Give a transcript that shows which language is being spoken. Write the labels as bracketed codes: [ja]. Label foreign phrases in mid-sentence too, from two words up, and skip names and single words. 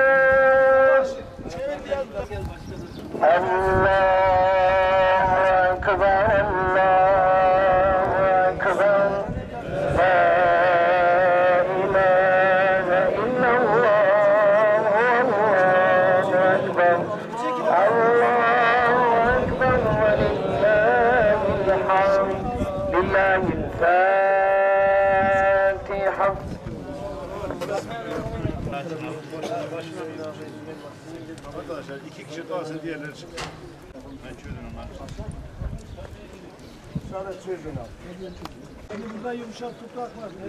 [ar] الله أكبر الله أكبر لا إله إلا الله الله أكبر الله أكبر ولله الحمد لله الفاتحة. [tr] Arkadaşlar 2 kişi kalsın diğerleri çıkın. Ben çözün onları. Sonra çözün abi. Burada yumuşak toprak var.